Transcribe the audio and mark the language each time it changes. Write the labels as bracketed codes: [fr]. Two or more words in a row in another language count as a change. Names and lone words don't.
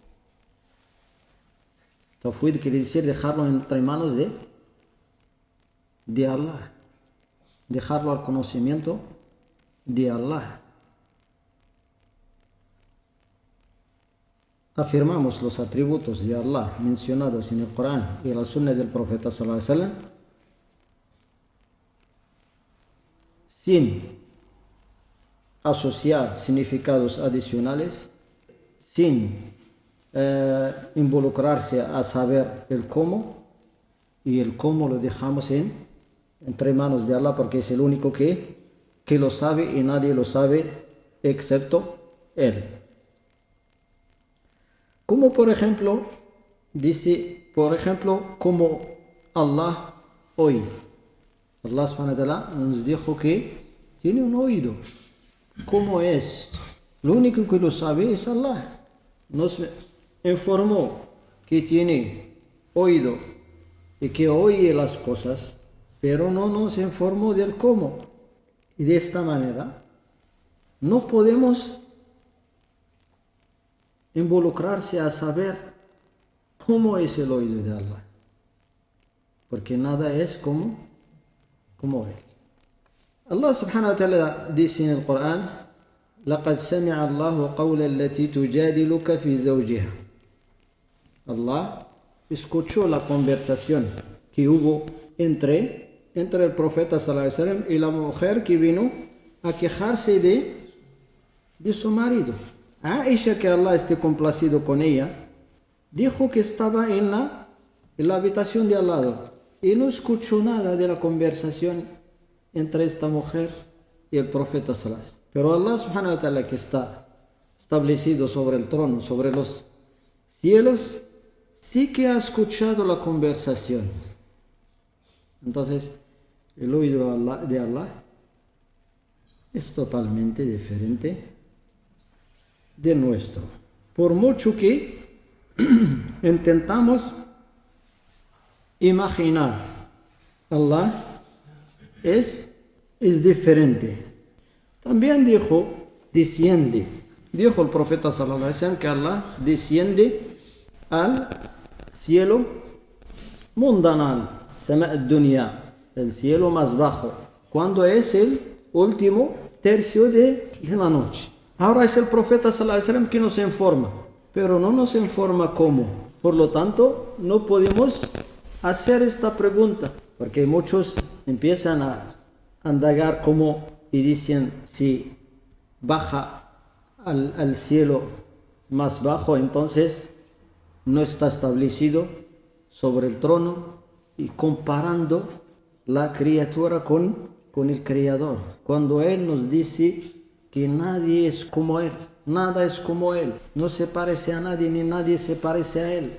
[es] Tafwid quiere decir dejarlo entre manos de Allah, dejarlo al conocimiento de Allah. Afirmamos los atributos de Allah mencionados en el Corán y la Sunna del Profeta [ar] صلى الله عليه وسلم [es] sin asociar significados adicionales, sin involucrarse a saber el cómo, y el cómo lo dejamos entre manos de Allah porque es el único que lo sabe y nadie lo sabe excepto Él. Como por ejemplo, dice, como Allah oye. Allah [ar] سبحانه وتعالى [es] nos dijo que tiene un oído. ¿Cómo es? Lo único que lo sabe es Allah. Nos informó que tiene oído y que oye las cosas, pero no nos informó del cómo. Y de esta manera no podemos involucrarse a saber cómo es el oído de Allah, porque nada es como Él. Allah [ar] سبحانه وتعالى [es] dice en el Corán: [ar] لقد سمع الله قول التي تجادلك في زوجها. [es] Allah escuchó la conversación que hubo entre el profeta [ar] صلى الله عليه وسلم [es] y la mujer que vino a quejarse de su marido. Aisha, que Allah esté complacido con ella, dijo que estaba en la habitación de al lado y no escuchó nada de la conversación entre esta mujer y el profeta [ar] صلى الله عليه وسلم. [es] Pero Allah [ar] سبحانه وتعالى, [es] que está establecido sobre el trono, sobre los cielos, sí que ha escuchado la conversación. Entonces, el oído de Allah es totalmente diferente de nuestro. Por mucho que intentamos imaginar, Allah es diferente. También dijo el profeta [ar] صلى الله عليه وسلم [es] que Allah desciende al cielo mundanal, [ar] السماء الدنيا, [es] el cielo más bajo, cuando es el último tercio de la noche. Ahora es el profeta [ar] صلى الله عليه وسلم [es] que nos informa, pero no nos informa cómo. Por lo tanto, no podemos hacer esta pregunta, porque muchos empiezan a indagar cómo y dicen si baja al cielo más bajo, entonces no está establecido sobre el trono, y comparando la criatura con el Creador, cuando Él nos dice que nadie es como Él, nada es como Él, no se parece a nadie ni nadie se parece a Él.